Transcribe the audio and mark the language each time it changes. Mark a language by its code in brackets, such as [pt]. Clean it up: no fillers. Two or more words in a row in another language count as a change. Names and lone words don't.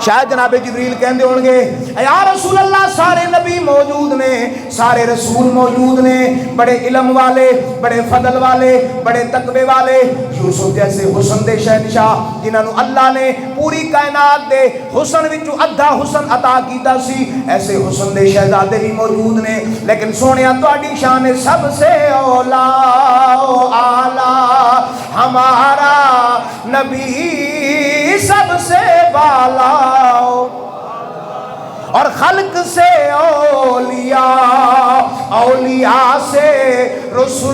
[pa] شاید جناب جبریل کہندے ہون گے یا رسول اللہ سارے نبی موجود نے، سارے رسول موجود نے، بڑے علم والے، بڑے فضل والے، بڑے تقوی والے، یوسف جیسے حسن دے شہنشاہ جنہاں نو اللہ نے پوری کائنات دے حسن وچوں ادھا حسن عطا کیتا سی، ایسے حسن دے شہزادے بھی موجود نے، لیکن سونیا تہاڈی شان [ur] سب سے اولا اعلی، ہمارا نبی سب سے بالا اور خلق سے اولیاء، اولیاء سے رسول۔